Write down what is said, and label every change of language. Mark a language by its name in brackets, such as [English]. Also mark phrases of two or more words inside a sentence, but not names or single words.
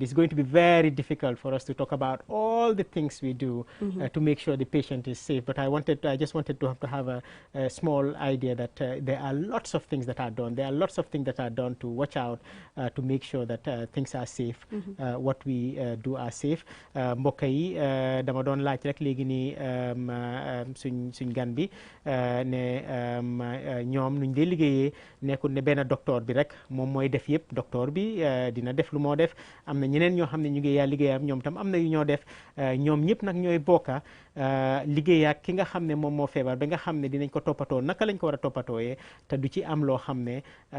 [English] It's going to be very difficult for us to talk about all the things we do to make sure the patient is safe. But I just wanted to have a small idea that there are lots of things that are done. There are lots of things that are done to watch out to make sure that things are safe. What we do are safe. [Wolof] Mbokk yi dama doon laaj rek léegi nii suñ gan bi ne ñoom nuñ dee liggéeyee nekkul ne benn docteur bi rek moom mooy def yëpp docteur bi dina def lu moo def am na ñeneen ñoo xam ne ñu ngi yaa liggéeyam ñoom tam am na yu ñoo def ñoom ñëpp nag ñooy bokka liggéey ak ki nga xam ne moom moo feebar ba nga xam ne dinañ ko toppatoo naka lañ ko war a toppatooyee te du ci am loo xam ne